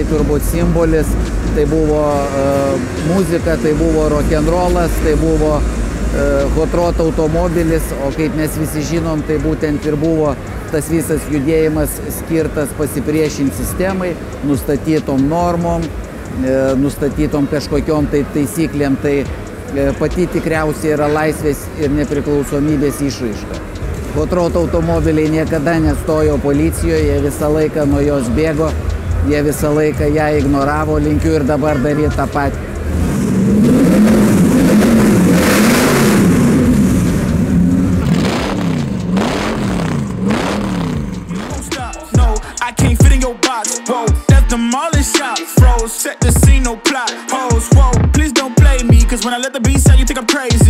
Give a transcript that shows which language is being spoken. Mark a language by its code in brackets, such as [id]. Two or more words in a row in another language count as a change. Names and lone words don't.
[lt] turbūt simbolis, tai buvo muzika, tai buvo rock'n'rollas, tai buvo Hot Road automobilis, o kaip mes visi žinom, tai būtent ir buvo tas visas judėjimas skirtas pasipriešinti sistemai, nustatytom normom, nustatytom kažkokiom tai taisyklėm, tai pati tikriausiai yra laisvės ir nepriklausomybės išraiška. Hot Road automobiliai niekada nestojo policijoje, jie visą laiką nuo jos bėgo, jie visą laiką ją ignoravo, linkiu ir dabar daryti tą patį. [en] Set the scene, no plot, pose, whoa, please don't blame me, cause when I let the beat sound, you think I'm crazy,